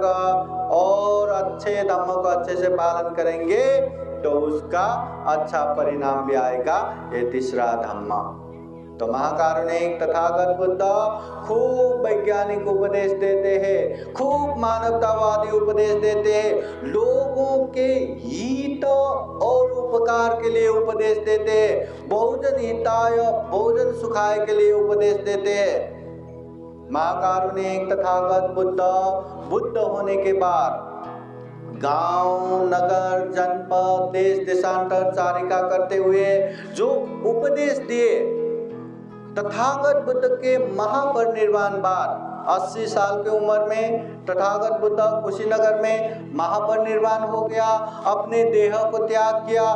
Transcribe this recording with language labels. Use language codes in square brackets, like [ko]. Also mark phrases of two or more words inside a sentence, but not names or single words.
[hi] और अच्छे धम्म को अच्छे से पालन करेंगे तो उसका अच्छा परिणाम भी आएगा, ये तीसरा धम्म। तो महाकारुणिक तथागत बुद्ध खूब वैज्ञानिक उपदेश देते हैं, खूब मानवतावादी उपदेश देते हैं, लोगों के हित और उपकार के लिए उपदेश देते हैं, [pi] बहुजन हिताय बहुजन सुखाय [hi] के लिए उपदेश देते हैं। महाकारुणिक तथागत बुद्ध होने के बाद गांव, नगर, जनपद, देश देशांतर चारिका करते हुए जो उपदेश दिए, तथागत बुद्ध के महापरिनिर्वाण बाद 80 साल की उम्र में तथागत बुद्ध कुशीनगर में महापरिनिर्वाण हो गया, अपने देह को त्याग किया।